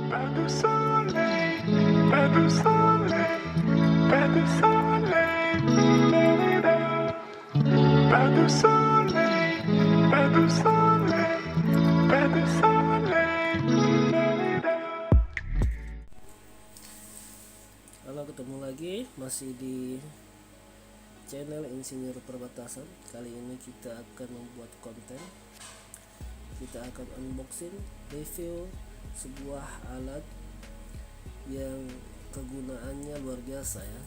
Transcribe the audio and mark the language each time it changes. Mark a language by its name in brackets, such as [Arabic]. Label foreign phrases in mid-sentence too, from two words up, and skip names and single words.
[French] du soleil, pas de soleil, pas de soleil, da-da-da. Pas de soleil, pas de soleil, pas de soleil, da-da-da. [Indonesian] Halo, ketemu lagi masih di channel Insinyur Perbatasan. Kali ini kita akan membuat konten. Kita akan unboxing, review sebuah alat yang kegunaannya luar biasa ya.